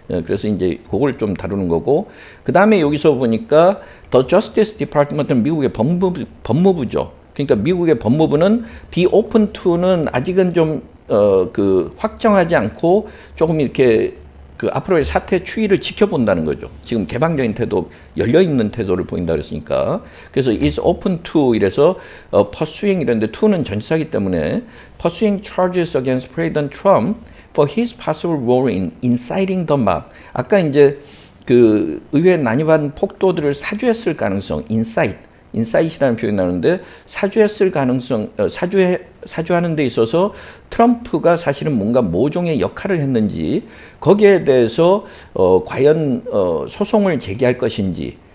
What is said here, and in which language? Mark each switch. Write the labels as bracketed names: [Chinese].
[Korean] 그래서 이제 그걸 좀 다루는 거고 그 다음에 여기서 보니까 [English] The Justice Department [Korean] 은 미국의 법무부죠. 그러니까 미국의 법무부는 [English] be open to [Korean] 는 아직은 좀 확정하지 않고 조금 이렇게 앞으로의 사태 추이를 지켜본다는 거죠. 지금 개방적인 태도, 열려있는 태도를 보인다 그랬으니까. 그래서 [English] is open to [Korean] 이래서 [English] pursuing [Korean] 이랬는데 to는 전치사기 때문에 [English] pursuing charges against President Trump for his possible role in inciting the mob. [Korean] 아까 이제 의회에 난입한 폭도들을 사주했을 가능성, 인사이트라는 표현이 나오는데 사주했을 가능성, 사주하는 데 있어서 트럼프가 사실은 뭔가 모종의 역할을 했는지 거기에 대해서 과연 소송을 제기할 것인지